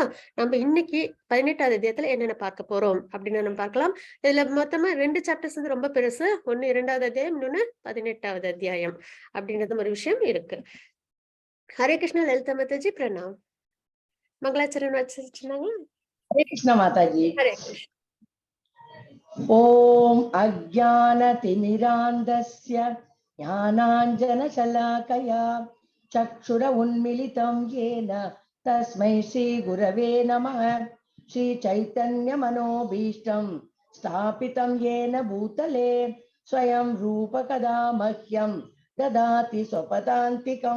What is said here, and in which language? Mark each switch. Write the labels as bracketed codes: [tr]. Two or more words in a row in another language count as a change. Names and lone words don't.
[ta] நம்ம இன்னைக்கு 18வது அத்தியாயத்துல என்னென்ன பார்க்க போறோம் அப்படின்னு நம்ம பார்க்கலாம். இதுல மொத்தமா 2 சாப்டர்ஸ் வந்து ரொம்ப பெருசு. ஒன்னு 2வது அத்தியாயம், இன்னொன்னு 18வது அத்தியாயம் அப்படின்றது ஒரு விஷயம் இருக்கு. ஹரே கிருஷ்ணா. லலிதா மாதாஜி பிரணாம். மங்களாச்சரணம் வச்சிருந்தாங்க. [hi] हरे कृष्ण माता जी. [ta] ஹரே கிருஷ்ணா. [sa] ओम अज्ञानतिमिरान्धस्य ज्ञानाञ्जनशलाकया चक्षुर उन्मिलितं येन तस्मै श्रीगुरवे नमः. श्रीचैतन्यमनोभीष्टं स्थापितं येन भूतले स्वयं रूपकदा मह्यं ददाति स्वपदान्तिकं.